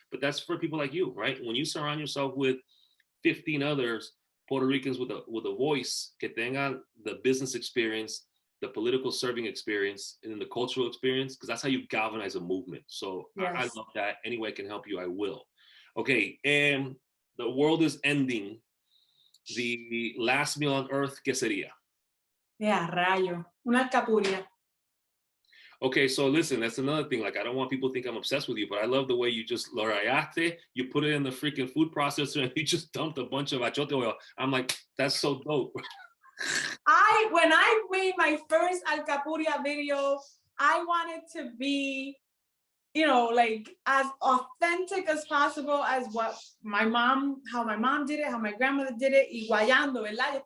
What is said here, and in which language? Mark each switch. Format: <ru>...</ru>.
<en>But that's for people like you, right? When you surround yourself with 15 others, Puerto Ricans with a voice,</en> <es>que tengan</es> <en>the business experience, the political serving experience, and then the cultural experience, because that's how you galvanize a movement. So I love that. Any way I can help you, I will. Okay, and the world is ending. The last meal on earth,</en> <es>¿qué sería? Yeah, rayo. Una alcapurria.</es> <en>Okay, so listen, that's another thing. Like, I don't want people to think I'm obsessed with you, but I love the way you just</en> <es>lo rayaste,</es> <en>you put it in the freaking food processor, and you just dumped a bunch of achote oil. I'm like, that's so dope. When I made my first alcapurria video, I wanted to be, like as authentic as possible as how my mom did it, how my grandmother did it,</en> <es>y guayando, ¿verdad?</es>